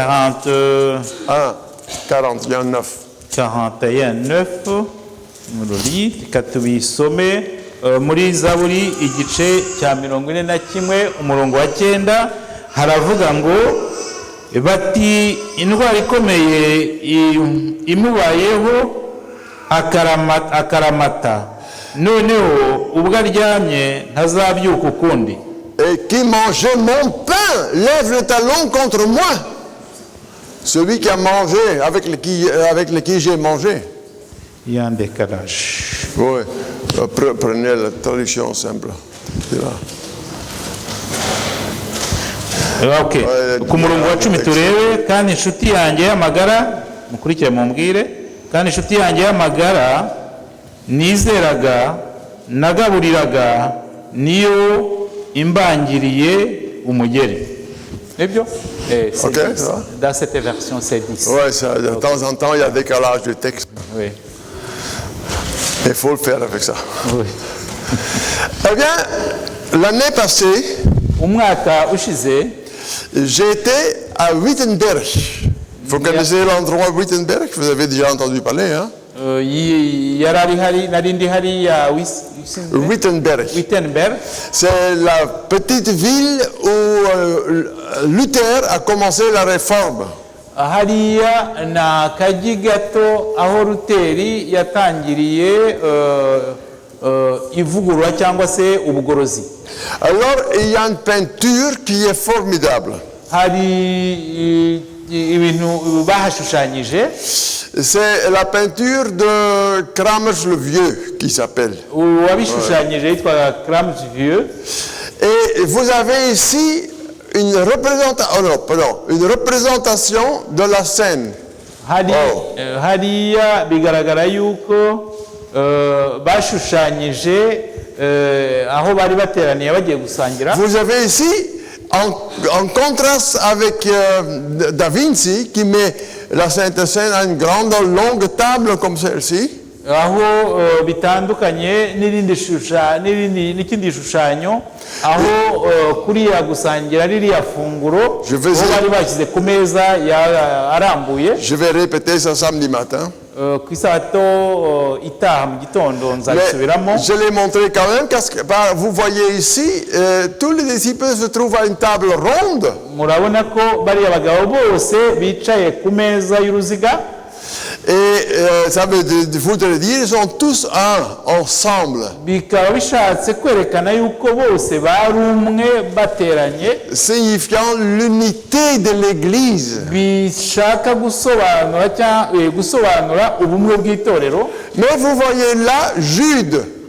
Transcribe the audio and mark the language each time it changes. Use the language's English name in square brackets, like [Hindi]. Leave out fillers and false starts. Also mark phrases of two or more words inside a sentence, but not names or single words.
[Kinyarwanda] 41:9 katubisome muri Zaburi igice cya 41 umurongo wa 9 haravuga ngo bati indwara ikomeye imubayeho akaramata, noneho ubwo aryamye ntazabyuka ukundi. [French] Et qui mangeait mon pain lève le talon contre moi. Celui qui a mangé, avec lequel j'ai mangé. Il y a un décalage. Oui, prenez la traduction simple. [Kinyarwanda] Ok, ku murongo wa 10 turebe, kandi inshuti yanjye y'amagara, mukurikire mumbwire, kandi inshuti yanjye y'amagara nizeraga nagaburiraga niyo imbangiriye umugeri. Nibyo? [French] Ok, dans cette version c'est 10. Oui, de temps en temps il y a décalage du texte. Oui. Il faut le faire avec ça. Oui. Eh bien, l'année passée, [Kinyarwanda] umwaka ushize, [French] j'étais à Wittenberg. Vous connaissez l'endroit Wittenberg? Vous avez déjà entendu parler, hein? Wittenberg. C'est la petite ville où Luther a commencé la réforme. [Kinyarwanda] hariya ni akagi gato aho Luteri yatangiriye ivugurura cyangwa se ubugorozi. [French] Alors, il y a une peinture qui est formidable. [Kinyarwanda] Hari ibintu bahashushanyije. [French] C'est la peinture de Kramers le Vieux qui s'appelle. [Kinyarwanda] Uwabishushanyije yitwa Kramers Vieux. [French] Et vous avez ici une représentation de la scène. [Kinyarwanda] Hariya bigaragara yuko bashushanyije aho bari bateraniye bagiye gusangira. [French] Vous avez ici, en contraste avec Da Vinci, qui met la Sainte Seine à une grande, longue table comme celle-ci. [Kinyarwanda] Aho bitandukanye n'ikindi gishushanyo aho kuriya gusangira ririya funguro bari bashyize ku meza arambuye. [French] Je vais répéter ça samedi matin. [Kinyarwanda] Ku isato itaha mu gitondo nzabisubiramo. [French] Je l'ai montré quand même parce que vous voyez ici tous les disciples se trouvent à une table ronde. [Kinyarwanda] Murabona ko bari abagabo bose bicaye ku meza y'uruziga. [French] Et ça veut dire ils sont tous ensemble. Signifiant l'unité de l'Église. Mais vous voyez là Jude.